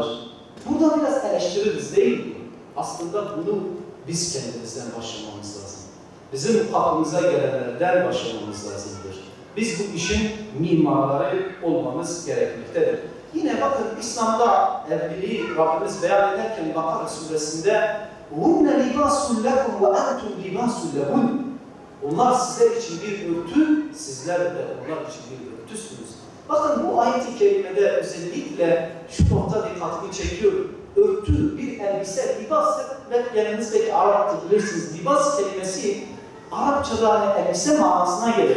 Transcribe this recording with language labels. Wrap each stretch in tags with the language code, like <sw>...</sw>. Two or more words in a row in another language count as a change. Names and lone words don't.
<tr>Burada biraz eleştiririz değil mi? Aslında bunu biz kendimizden başlamamız lazım. Bizim kapımıza gelenlerden başlamamız lazımdır. Biz bu işin mimarları olmamız gerekmektedir. Yine bakın İslam'da evliliği Rabbimiz beyan ederken Bakara suresinde</tr> <ar>وَهُنَّ لِبَاسٌ لَكُمْ وَاَنْتُمْ لِبَاسٌ لَهُنْ.</ar> <tr>Onlar sizler için bir örtü, sizler de onlar için bir örtüsünüz. Bakın bu ayet-i kerimede özellikle şu nokta dikkatimi çekiyor. Örtü, bir elbise, libas ve yanınızdaki Arap'ta bilirsiniz. Libas kelimesi Arapçada hani elbise manasına gelir.</tr>